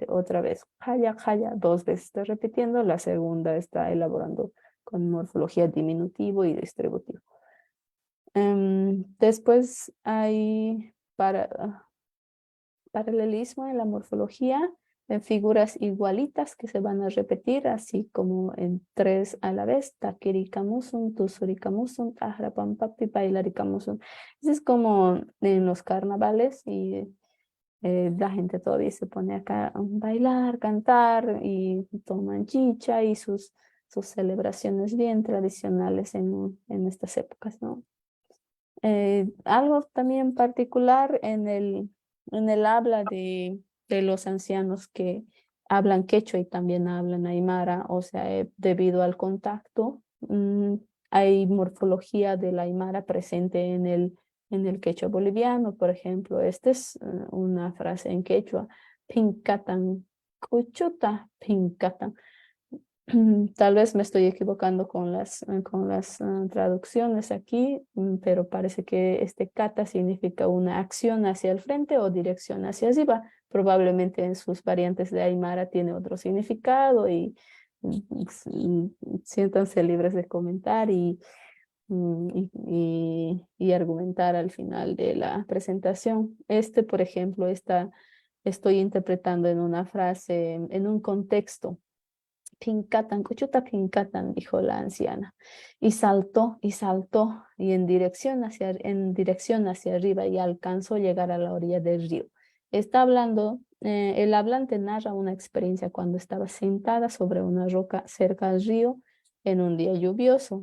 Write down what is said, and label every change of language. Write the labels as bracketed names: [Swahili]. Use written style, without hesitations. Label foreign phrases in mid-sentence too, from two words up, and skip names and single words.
[Spanish] Otra vez, Haya, Haya, 2 veces está repitiendo. La segunda está elaborando con morfología diminutivo y distributivo. Después hay paralelismo en la morfología, en figuras igualitas que se van a repetir, así como en 3 a la vez. [Quechua] Takirikamusun, tusurikamusun, tahrapampapi, bailarikamusun. [Spanish] Eso es como en los carnavales y la gente todavía se pone acá a bailar, cantar y toman chicha y sus celebraciones bien tradicionales en estas épocas, ¿no? Algo también particular en el habla de los ancianos que hablan quechua y también hablan aymara, o sea, debido al contacto, hay morfología del aymara presente en el quechua boliviano, por ejemplo. Esta es una frase en quechua, [Quechua] pincatan, cuchuta, pincatan. [Spanish] Tal vez me estoy equivocando con las traducciones aquí, pero parece que este kata significa una acción hacia el frente o dirección hacia arriba. Probablemente en sus variantes de Aymara tiene otro significado y siéntanse libres de comentar y argumentar al final de la presentación. Por ejemplo, estoy interpretando en una frase, en un contexto. [Quechua] Pincatan, cuchuta pincatan, [Spanish] dijo la anciana, y saltó, y en dirección hacia arriba, y alcanzó a llegar a la orilla del río. Está hablando, el hablante narra una experiencia cuando estaba sentada sobre una roca cerca al río en un día lluvioso.